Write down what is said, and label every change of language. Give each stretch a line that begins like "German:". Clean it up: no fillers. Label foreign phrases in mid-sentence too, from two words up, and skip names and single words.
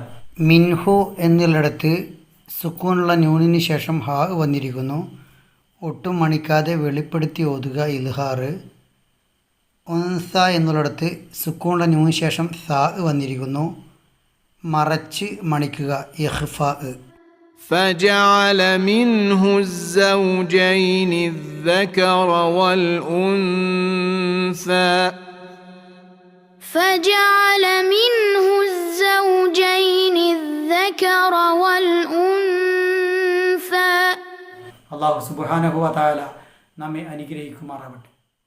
Malayalam: മിൻഹു എന്നുള്ളിടത്ത് സുക്കൂനുള്ള നൂനിന് ശേഷം ഹാ വന്നിരിക്കുന്നു. ഒട്ടും മണിക്കാതെ വെളിപ്പെടുത്തി ഓതുക ഇൽഹാർ. ഉൻസ എന്നുള്ളിടത്ത് സുക്കൂനുള്ള നൂനിന് ശേഷം സാ വന്നിരിക്കുന്നു, മറച്ച് മണിക്കുക ഇഖ്ഫാ.
Arabic: فجعل منه الزوجين الذكر والأنثى. فجعل منه الزوجين الذكر والأنثى. الله سبحانه وتعالى
Malayalam: നമ്മെ അനുഗ്രഹിക്കുമാറാവട്ടെ.